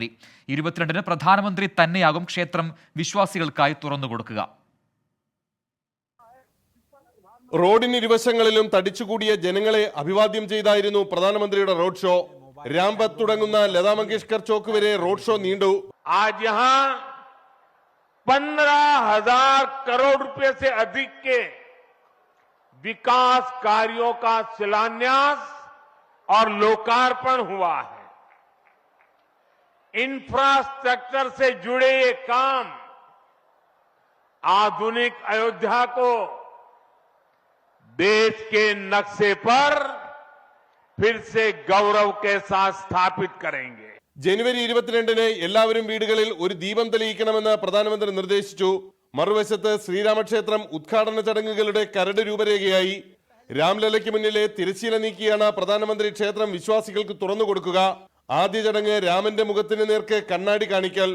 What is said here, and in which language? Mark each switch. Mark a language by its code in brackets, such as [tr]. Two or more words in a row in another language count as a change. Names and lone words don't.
[ml] 22-ന് പ്രധാനമന്ത്രി തന്നെയാകും ക്ഷേത്രം വിശ്വാസികൾക്കായി തുറന്നുകൊടുക്കുക. റോഡിന് ഇരുവശങ്ങളിലും തടിച്ചുകൂടിയ ജനങ്ങളെ അഭിവാദ്യം ചെയ്തായിരുന്നു പ്രധാനമന്ത്രിയുടെ റോഡ് ഷോ. രാംപത്ത് തുടങ്ങുന്ന ലതാ മങ്കേഷ്കർ ചോക്ക് വരെ റോഡ് ഷോ നീണ്ടു. [hi] आज यहाँ 15,000 करोड़ रुपए से अधिक के विकास कार्यों का शिलान्यास और लोकार्पण हुआ है। इंफ्रास्ट्रक्चर से जुड़े ये काम आधुनिक अयोध्या को देश के नक्शे पर फिर से गौरव के साथ स्थापित करेंगे. [ml] ജനുവരി 22-ന് എല്ലാവരും വീടുകളിൽ ഒരു ദീപം തെളിയിക്കണമെന്ന് പ്രധാനമന്ത്രി നിർദ്ദേശിച്ചു. മറുവശത്ത് ശ്രീരാമക്ഷേത്രം ഉദ്ഘാടന ചടങ്ങുകളുടെ കരട് രൂപരേഖയായി. രാംലല്ലയ്ക്ക് മുന്നിലെ തിരശ്ശീല നീക്കിയാണ് പ്രധാനമന്ത്രി ക്ഷേത്രം വിശ്വാസികൾക്ക് തുറന്നുകൊടുക്കുക. ആദ്യ ചടങ്ങ് രാമന്റെ മുഖത്തിന് നേർക്ക് കണ്ണാടി കാണിക്കൽ.